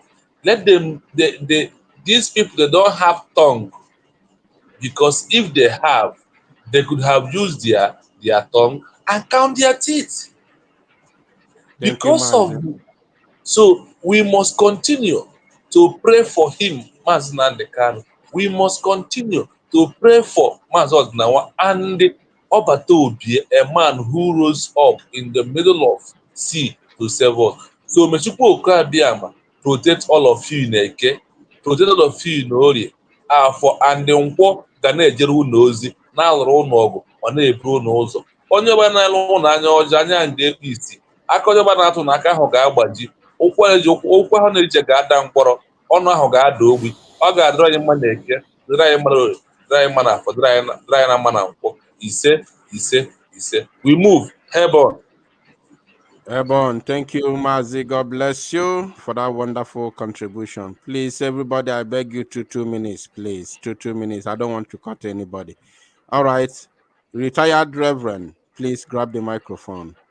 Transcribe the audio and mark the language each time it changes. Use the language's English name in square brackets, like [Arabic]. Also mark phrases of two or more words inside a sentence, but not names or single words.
[English] Let them, these people, they don't have tongue, because if they have, they could have used their their tongue and count their teeth. Thank you, Because of Mazi. so we must continue to pray for him, Mazi Nnamdi Kanu. We must continue to pray for Mazi Odinawa and Obata Obi, a man who rose up in the middle of sea to save us. So Mechukwu Okabiama protect all of you in Eke, protect all of you in Orie, for and the Nkwo [Igbo] ga na-ejere unu ozi na-alụrụ unu ọgụ ọ na-ebu unu ụzọ. Onye ọbụla na-alụ unu anya ọjọọ anya ga-ekpu isi, aka onye ọbụla na-atụ n'aka ahụ ga-agbaji, ụkwụ ahụ na-eche ga-ada mkpọrọ, ọnụ ahụ ga-ada ogbi. Ọ ga-adịrị anyị mma na Eke, dịrị anyị mma na Orie, dịrị anyị mma na Afọ, dịrị anyị na mma na Nkwọ. Ise. [English] We move. Hebron. Ebon, thank you, Mazi. God bless you for that wonderful contribution. Please, everybody, I beg you 2 minutes, please. 2 minutes. I don't want to cut anybody. All right. Retired Reverend, please grab the microphone.